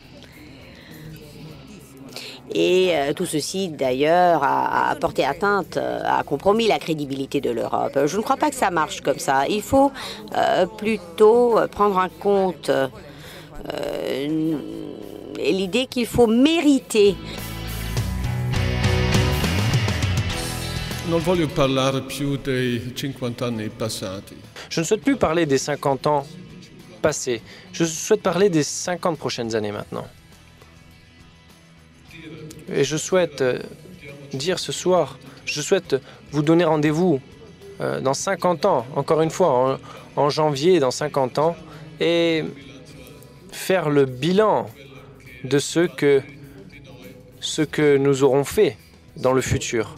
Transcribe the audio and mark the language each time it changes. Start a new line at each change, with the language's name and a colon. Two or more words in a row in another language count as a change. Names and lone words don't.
French: Et tout ceci, d'ailleurs, a porté atteinte, a compromis la crédibilité de l'Europe. Je ne crois pas que ça marche comme ça. Il faut plutôt prendre en compte l'idée qu'il faut mériter.
Italian: Non voglio parlare più dei 50 anni passati.
French: Je ne souhaite plus parler des 50 ans passés. Je souhaite parler des 50 prochaines années maintenant. Et je souhaite dire ce soir, je souhaite vous donner rendez-vous dans 50 ans, encore une fois, en janvier dans 50 ans, et faire le bilan de ce que nous aurons fait dans le futur.